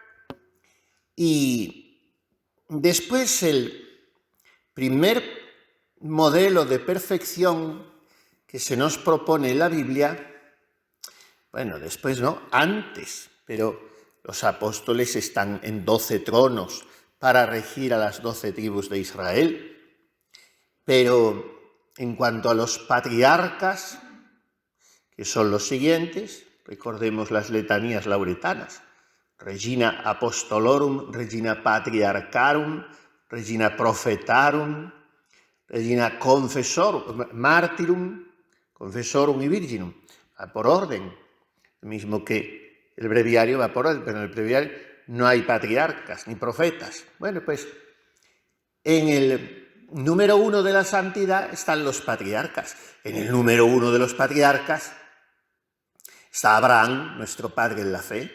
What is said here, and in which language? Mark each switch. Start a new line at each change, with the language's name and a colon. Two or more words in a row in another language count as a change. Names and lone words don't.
Spanish: Y después el primer modelo de perfección que se nos propone en la Biblia, bueno, después no, antes, pero los apóstoles están en 12 tronos para regir a las 12 tribus de Israel. Pero en cuanto a los patriarcas, que son los siguientes, recordemos las letanías lauretanas:
Latin: Regina Apostolorum, Regina Patriarcharum, Regina Prophetarum, Regina Confessorum, Martyrum, Confessorum
Spanish: y Virginum. Va por orden, lo mismo que el breviario va por orden, pero en el breviario no hay patriarcas ni profetas. Bueno, pues en el número 1 de la santidad están los patriarcas. En el número 1 de los patriarcas está Abraham, nuestro padre en la fe.